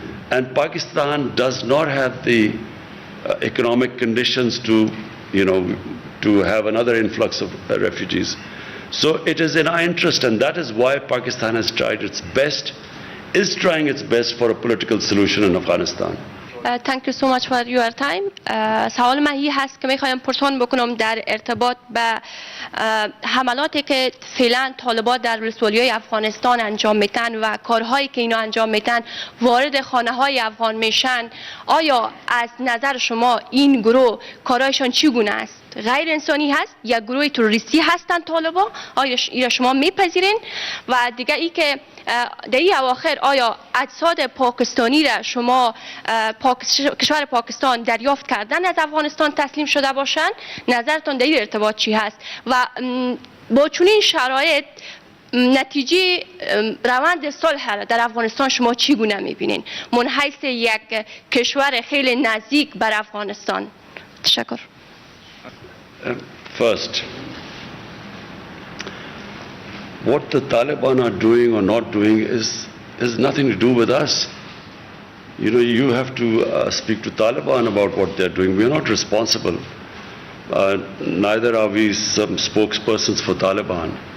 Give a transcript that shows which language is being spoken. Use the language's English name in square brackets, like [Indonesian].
[English] And Pakistan does not have the economic conditions to have another influx of refugees. So it is in our interest, and that is why Pakistan has tried its best, is trying its best for a political solution in Afghanistan. Thank you so much for your time. [Persian] سوال من این هست که میخوایم پرسان بکنم در ارتباط به حملاتی که فعلا طالبان در ولسوالی‌های افغانستان انجام میتن و کارهایی که اینا انجام میتن وارد خانه‌های افغان میشن. آیا از نظر شما این گروه کارهایشان چگونه است؟ غیر انسانی هست یا گروه تروریستی هستند طالبان؟ آیا اینا شما میپذیرین؟ و دیگه ای که در این اواخر آیا اجساد پاکستانی را شما کشور پاکستان دریافت کردن از افغانستان تسلیم شده باشند؟ نظرتان در این ارتباط چی هست؟ و با چنین شرایط نتیجه روند صلح در افغانستان شما چگونه میبینین من حیث یک کشور خیلی نزدیک بر افغانستان؟ تشکر. [English] First, what the Taliban are doing or not doing has nothing to do with us. You have to speak to Taliban about what they're doing. We're not responsible. Neither are we some spokespersons for Taliban.